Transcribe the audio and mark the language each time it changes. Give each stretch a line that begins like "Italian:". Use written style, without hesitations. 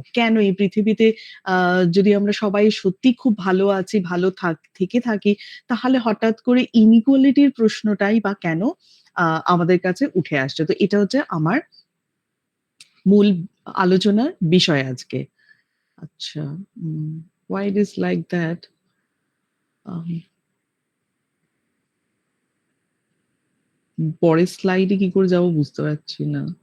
Bangla: কেন এই পৃথিবীতে আ যদি আমরা সবাই সত্যিই খুব ভালো আছি, ভালো থেকে থাকি, তাহলে হঠাৎ করে ইনইকুয়ালিটির প্রশ্নটাই বা কেন আ আমাদের কাছে উঠে আসছে? তো এটা হচ্ছে আমার মূল আলোচনার বিষয় আজকে।
English: আচ্ছা, why it is like that?
Bangla: আম পরের স্লাইডে কি করে যাবো বুঝতে পারছি না।